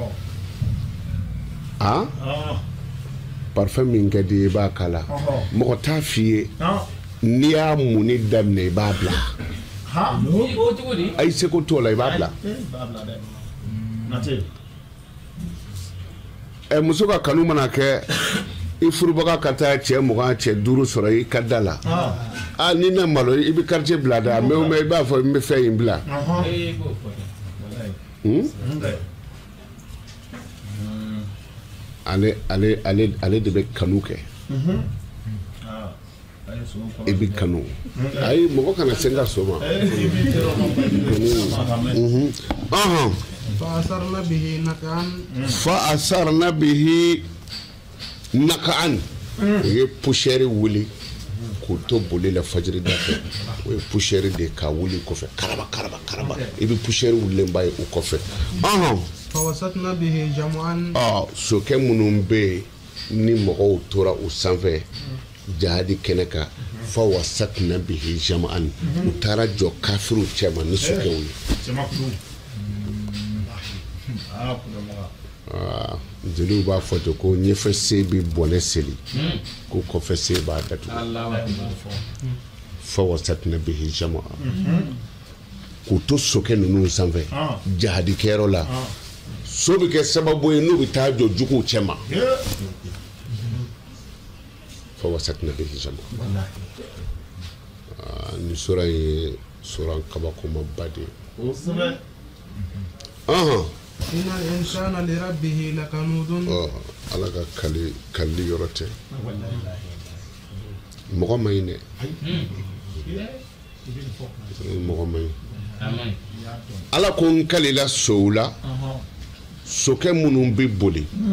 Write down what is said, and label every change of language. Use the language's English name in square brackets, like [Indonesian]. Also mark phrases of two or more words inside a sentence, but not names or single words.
[Bambara] parfum min ka di i b'a k'a la mɔgɔ t'a f'i ye n'i y'a munni daminɛ i b'a bila ayi seko t'o la i b'a bila muso ka kanu mana kɛ i furubaga ka taa cɛ 20 cɛ 5 sɔrɔ i ka da la ni na malo i bɛ quartier bila da mais i b'a fɔ n bɛ fɛn in bila ale de bɛ kanu kɛ i bɛ kanu ayi mɔgɔ kana se n ka so ma [Arabic] فأثرنا به نقعا [Bambara] ye poussière wuli k'o to boli la fajiri da fɛ o ye poussière de ka wuli kɔfɛ karaba i bɛ poussière wulilen ba ye o kɔfɛ [Arabic] فوسطنا به جمعا [Bambara] sokɛ minnu bɛ yen ni mɔgɔw tora o sanfɛ jahadi kɛnɛ kan [Arabic] فوسطنا به جمعا [Bambara] u taara jɔ kafiriw cɛma ni sokɛw ye jeliw b'a fɔ to ko ɲɛfɛ se bɛ bɔnɛ seli ko kɔfɛ se b'a datugu [Arabic] فوسطنا به جمعا [Bambara] k'u to sokɛ ninnu sanfɛ jahadikɛyɔrɔ la so bɛ kɛ sababu ye n'u bɛ taa jɔ juguw cɛma [Arabic] فوسطنا به جمعا [Bambara] ni sura ye sura kabakomaba de [Arabic] إن الإنسان لربه لكنود [Bambara] ala ka kali yɔrɔ tɛ mɔgɔ man ɲi dɛ mɔgɔ man ɲi ala ko n kalila sow la sokɛ minnu bɛ boli